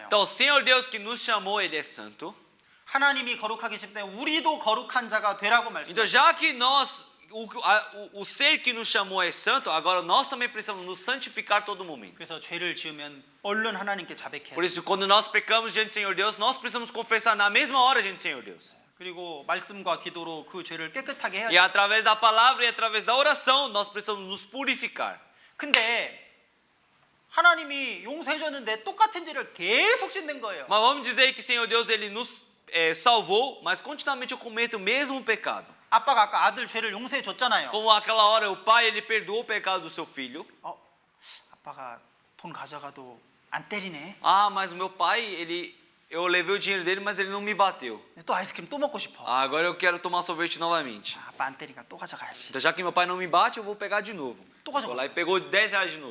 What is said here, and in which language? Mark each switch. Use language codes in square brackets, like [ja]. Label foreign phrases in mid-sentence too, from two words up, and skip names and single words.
[pt] Então, o Senhor Deus que nos chamou, Ele é santo. [ko] 하나님이 거룩하기 때문에 우리도 거룩한 자가 되라고 [pt] Então, [ko] 말씀하셨어요. [pt] já que nós, o ser que nos chamou é santo, agora nós também precisamos nos santificar todo momento. [ko] 그래서 죄를 지으면 얼른 하나님께 자백해야 [pt] Por [ko] 돼요. [pt] isso, quando nós pecamos diante do Senhor Deus, nós precisamos confessar na mesma hora diante do Senhor Deus. [ko] 그리고 말씀과 기도로 그 죄를 깨끗하게 해야 [pt] E [ko] 돼요. [pt] através da palavra e através da oração, nós precisamos nos purificar. [ko] 근데 하나님이 용서해 줬는데 똑같은 죄를 계속 짓는 거예요. [pt] Mas vamos dizer que o Senhor Deus ele nos salvou, mas continuamente eu cometo o mesmo pecado. [ko] 아빠가 아까 아들 죄를 용서해 줬잖아요. [pt] Como aquela hora o pai ele perdoou o pecado do seu filho. [ko] 아빠가 돈 가져가도 안 때리네. [pt] Ah, mas o meu pai eu levei o dinheiro dele, mas ele não me bateu. [ko] 또 아이스크림 또 먹고 싶어. [pt] Ah, agora eu quero tomar sorvete novamente. [ko] 아빠 안 때리니까 또 가져가야지. [pt] Então já que meu pai não me bate, eu vou pegar de novo. [ko] Tô 가져갔어. [pt] Foi lá e pegou 10 reais de novo.